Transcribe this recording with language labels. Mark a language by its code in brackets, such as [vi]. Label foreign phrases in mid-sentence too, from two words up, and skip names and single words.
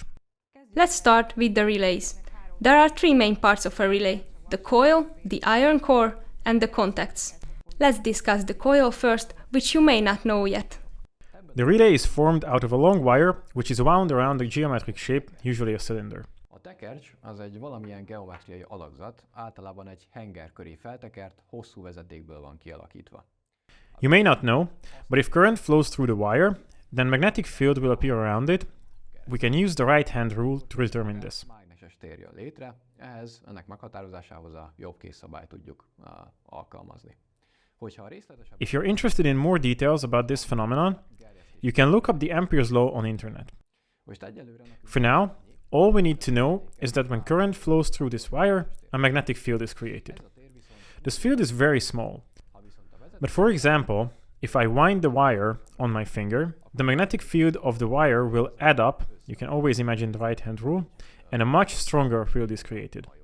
[en] Let's start with the relays. There are three main parts of a relay: the coil, the iron core, and the contacts. Let's discuss the coil first, which you may not know yet. The relay is formed out of a long wire, which is wound around a geometric shape, usually a cylinder. [hu] A tekercs az egy valamilyen geometriai alakzat, általában egy henger köré feltekert, hosszú vezetékből van kialakítva. [en] You may not know, but if current flows through the wire, then magnetic field will appear around it. We can use the right-hand rule to determine this. [hu] Mágneses tér jön létre, ennek meghatározásához a jobbkész szabályt tudjuk alkalmazni. [en] If you're interested in more details about this phenomenon, you can look up the Ampere's law on internet. For now, all we need to know is that when current flows through this wire, a magnetic field is created. This field is very small. But for example, if I wind the wire on my finger, the magnetic field of the wire will add up, you can always imagine the right-hand rule, and a much stronger field is created.